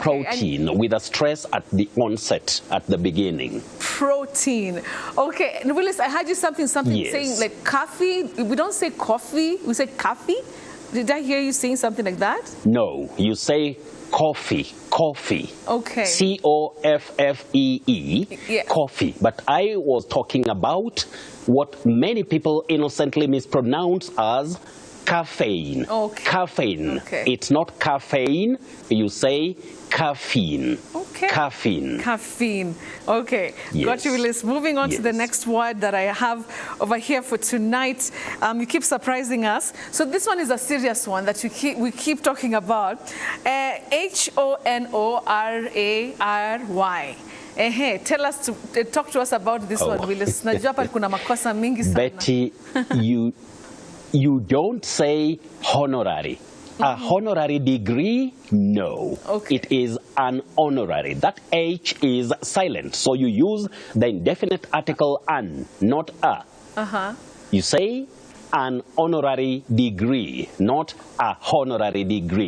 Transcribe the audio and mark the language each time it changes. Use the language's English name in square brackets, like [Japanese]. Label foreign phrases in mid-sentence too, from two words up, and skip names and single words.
[English] Protein with a stress at the onset, at the beginning. Protein. Okay. And Willis, I heard you something Yes. saying like coffee. We don't say coffee. We say coffee. Did I hear you saying something like that? No, you say coffee. Coffee. Okay. C-O-F-F-E-E. Yeah. Coffee. But I was talking about what many people innocently mispronounce as caffeine. Okay. Caffeine. Okay. It's not caffeine. You say caffeine. Okay. Caffeine. Caffeine. Okay. Yes. Got you, Willis. Moving on to the next word that I have over here for tonight. You keep surprising us. So this one is a serious one that we keep talking about. Honoray. Tell us, talk to us about this one, Willis. [Swahili] Najua hapa kuna makosa mingi sana. [English] Betty, you don't say honorary. A honorary degree, no. Okay. It is an honorary. That H is silent. So you use the indefinite article an, not a. You say an honorary degree, not a honorary degree.